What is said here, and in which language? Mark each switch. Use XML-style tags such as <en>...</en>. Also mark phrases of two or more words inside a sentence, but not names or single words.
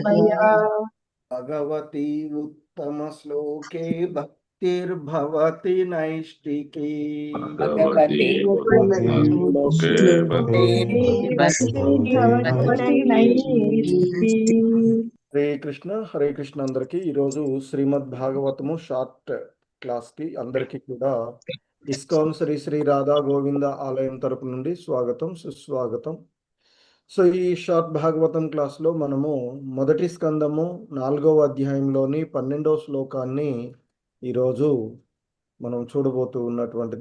<sa>भगवती उत्तमश्लोके भक्तिर्भवति नैष्टिकी भगवती उत्तमश्लोके भक्तिर्भवति नैष्टिकी।</sa> <te>హరే కృష్ణ అందరికి ఈరోజు శ్రీమద్ భాగవతము</te> <en>short class</en> <te>కి అందరికి కూడా ఇస్కాన్ శ్రీ శ్రీ రాధా గోవింద ఆలయం తరపు నుండి స్వాగతం సుస్వాగతం. సో ఈ షార్ట్ భాగవతం క్లాస్ లో మనము మొదటి స్కందము 4వ అధ్యాయంలోని 12వ శ్లోకాన్ని ఈరోజు మనం చూడబోతూ ఉన్నటువంటిది.</te>